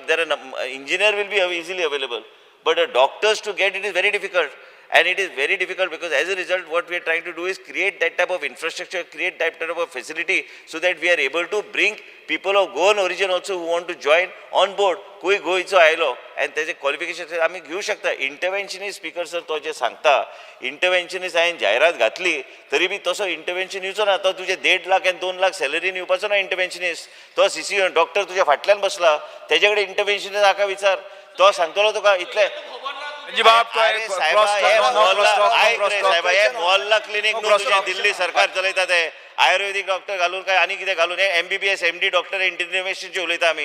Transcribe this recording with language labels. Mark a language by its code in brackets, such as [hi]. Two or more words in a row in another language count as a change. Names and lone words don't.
[en] There are engineer will be easily available, but doctors to get it is very difficult. And it is very difficult because as a result, what we are trying to do is create that type of infrastructure, create that type of facility so that we are able to bring people of Goan origin also who want to join on board. [kok] कोई गोयचो आयलो and त्याचे क्वालिफिकेशन आम्ही घेऊ शकता. इंटरव्हेन्शनिस्ट स्पीकर सर तो जे सांगता, इंटरव्हेन्शनिस्ट हांवें जायरात घातली तरी बी तसो इंटरव्हेन्शन येवचो ना. तो तुजे 1.5 लाख आणि 2 लाख सॅलरीन येवपाचो ना इंटरव्हेन्शनिस्ट. तो CC डॉक्टर तुज्या फाटल्यान बसला, त्याचे कडेन इंटरव्हेन्शनिस्ट हाका विचार. तो सांगतलो तुका इतले मोहल्ला क्लिनिक न्हू दिल्ली सरकार चलयता ते आयुर्वेदिक डॉक्टर घालून काय आनी कितें घालून हे MBBS MD डॉक्टर इंटरव्हेन्शनचे उलयता आमी.